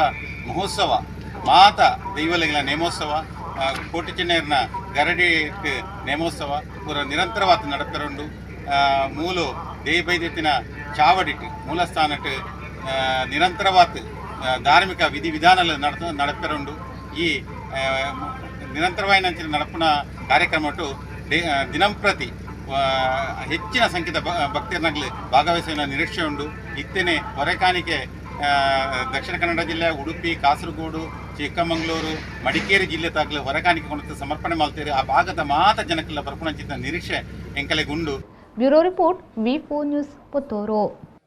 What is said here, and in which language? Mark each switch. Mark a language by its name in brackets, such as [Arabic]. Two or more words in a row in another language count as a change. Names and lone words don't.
[Tulu] ಮಹೋತ್ಸವ ಮಾತ ದೈವಲೆಗಳ ನೇಮೋತ್ಸವ ಕೋಟಿ ಚೆನ್ನಯ್ಯನ ಗರಡಿ ನೇಮೋತ್ಸವ ಪೂರ ನಿರಂತರವಾದ ನಡಪೆರುಂಡು ಮೂಲು ದೇವೈದ್ಯತಿನ ಚಾವಡಿಟ್ಟು ಮೂಲಸ್ಥಾನಟ್ಟು ನಿರಂತರವಾದ ಧಾರ್ಮಿಕ ವಿಧಿವಿಧಾನಗಳು ನಡಪೆರುಂಡು ಈ ನಿರಂತರವಾದ ನಡಪುನ ಕಾರ್ಯಕ್ರಮಟ್ಟು ದಿನಂಪ್ರತಿ ಹೆಚ್ಚಿನ ಸಂಖ್ಯೆಯ ಭಕ್ತರನ್ನಾಗಲಿ ಭಾಗವಹಿಸುವ ನಿರೀಕ್ಷೆ ಉಂಟು. ಇತ್ತೇನೆ ಹೊರೆಕಾಣಿಕೆ ದಕ್ಷಿಣ ಕನ್ನಡ ಜಿಲ್ಲೆ ಉಡುಪಿ, ಕಾಸರಗೋಡು, ಚಿಕ್ಕಮಗಳೂರು, ಮಡಿಕೇರಿ ಜಿಲ್ಲೆ ತಾಗಲು ಹೊರೆಕಾಣಿಕೆ ಕೊಂಡು ಸಮರ್ಪಣೆ ಮಾಡ್ತಾರೆ. ಆ ಭಾಗದ ಮಾತ ಜನಕ್ಕೆಲ್ಲ ಬರ್ಪುಣಂಚಿದ್ದ ನಿರೀಕ್ಷೆ ಎಂಕಲೆಗುಂಡು. [English] Bureau Report V4 News Puttur.